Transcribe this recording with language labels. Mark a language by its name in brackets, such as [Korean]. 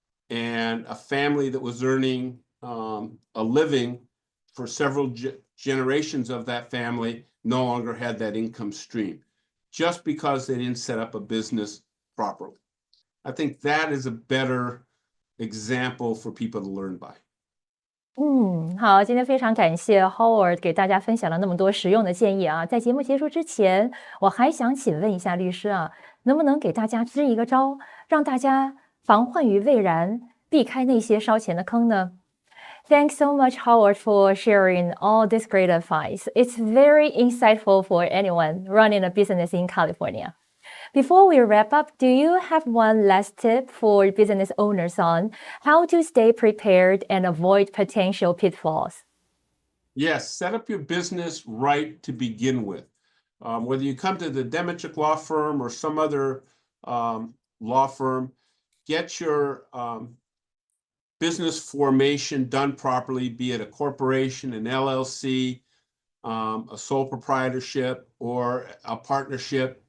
[English] And a family that was earning a living for several generations of that family no longer had that income stream. just because they didn't set up a business properly. I think that is a better example for people to learn by. [Chinese] 好，今天非常感谢 Howard 给大家分享了那么多实用的建议啊。在节目结束之前，我还想请问一下律师啊，能不能给大家支一个招，让大家防患于未然，避开那些烧钱的坑呢？ [English] Thanks so much, Howard, for sharing all this great advice. It's very insightful for anyone running a business in California. Before we wrap up, do you have one last tip for business owners on how to stay prepared and avoid potential pitfalls? Yes, set up your business right to begin with. Whether you come to the Demichuk law firm or some other law firm, get your business formation done properly, be it a corporation, an LLC, a sole proprietorship, or a partnership.